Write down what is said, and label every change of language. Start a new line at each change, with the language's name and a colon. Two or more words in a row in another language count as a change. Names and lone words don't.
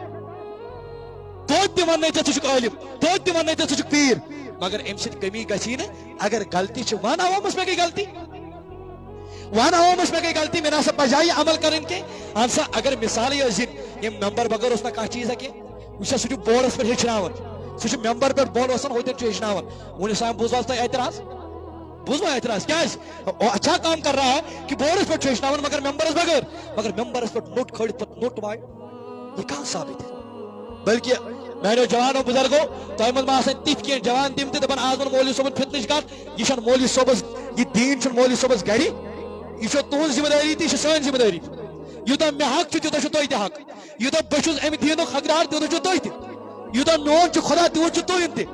Kashmiri: توتہِ تہِ وننے ژےٚ ژٕ چھُکھ عٲلِم توتہِ تہِ وننے ژےٚ ژٕ چھُکھ پیٖر مگر امہِ سۭتۍ کمی گژھی نہٕ اگر غلطی چھِ ون عوامس مےٚ گٔے غلطی ون عوامس مےٚ گٔے غلطی مےٚ نسا پزاے یہِ عمل کرٕنۍ کینٛہہ اہن سا اگر مثالٕے ٲسۍ دِنۍ یِم ممبر بغٲر اوس نہٕ کانٛہہ چیٖزا کینٛہہ وٕچھ سا سُہ چھُ بورڈس پٮ۪ٹھ ہیٚچھناوان سُہ چھُ ممبر پٮ۪ٹھ بۄن وسان ہوتٮ۪ن چھُ ہیٚچھناوان وُنہِ سام بوٗزوا تۄہہِ اعتراض بوٗزوا اعتراض کیٛازِ
Urdu: اچھا کام کر رہا ہے کہ
Kashmiri: بورڈس پٮ۪ٹھ چھُ ہیٚچھناوان مگر ممبرس بغٲر مگر ممبرس پٮ۪ٹھ نوٚٹ کھٲلِتھ پتہٕ نوٚٹ وایہِ
Urdu: یہ کہاں ثابت ہے بلکہ
Kashmiri: میانو جوانو بزرگو تۄہہِ منٛز ما آسان تِتھۍ کینٛہہ جوان تِم تہِ دپان آز ووٚن مولوی صٲبن فتنٕچ کتھ یہ چھنہٕ مولوی صٲبس یہ دیٖن چھُنہٕ مولوی صٲبس گرِ یہ چھو تُہنٛز ذمہٕ دٲری تہِ یہِ چھِ سٲنۍ ذمہٕ دٲری یوٗتاہ مےٚ حق چھُ تیوٗتاہ چھُ تۄہہِ تہِ حق یوٗتاہ بہٕ چھُس امہِ دیٖنُک حقدار تیوٗتاہ چھُ تُہۍ تہِ یوٗتاہ میون چھُ خۄدا تیوٗت چھُ تُہُنٛد تہِ